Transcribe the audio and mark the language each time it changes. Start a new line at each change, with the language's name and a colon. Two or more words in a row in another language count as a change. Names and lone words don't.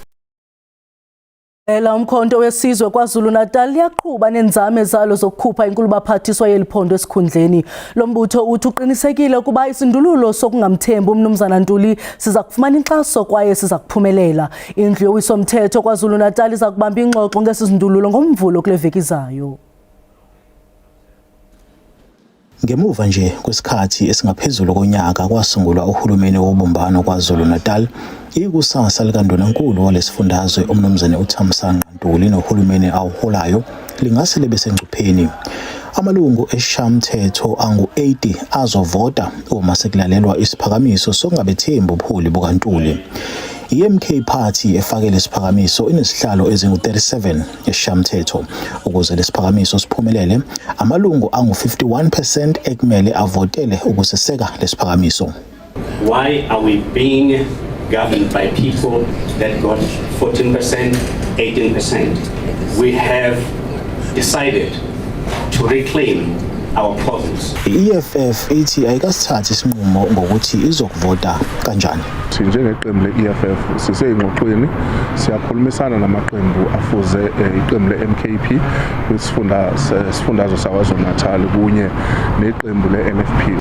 Xhosa: Umkhonto wesizwe KwaZulu-Natal liyaqhuba nenzame zalo zokukhupha inkulubaphathiswa yeliphondo esikhundleni. Lo mbutho uthi uqinisekile ukuba isindululo sokungamthembi umnumzana Ntuli siza kufumana inkxaso kwaye siza kuphumelela. Indlu yowiso-mthetho KwaZulu-Natal iza kubamba ingxoxo ngesizindululo ngomvulo kule veki izayo.
Zulu: Ngemuva nje kwesikhathi esingaphezulu konyaka kwasungulwa uhulumeni wobumbano KwaZulu-Natal, ikusasa likaNdunankulu walesifundazwe umnumzane uThamsanqa Ntuli nohulumeni awuholayo lingase libe sengcupheni. Amalungu esishayamathetho angu-80 azovota uma sekulalelwa isiphakamiso sokungabethembi ubuholi bukaNtuli. I-MK Party efakele isiphakamiso inesihlalo ezingu-37 esishayamathetho. Ukuze lesiphakamiso siphumelele, amalungu angu-51% ekumele avotele ukuseseka lesiphakamiso.
English: Why are we being governed by people that got 14%, 18%? We have decided to reclaim our province.
Zulu: I-EFF ithi ayikasithathi isinqumo ngokuthi izokuvota kanjani. Njengeqembu le-EFF siseyingxoxweni, siyakhulumisana namaqembu afuze iqembu le-MKP kwisifundazwe saKwaZulu-Natal kunye neqembu le-NFP.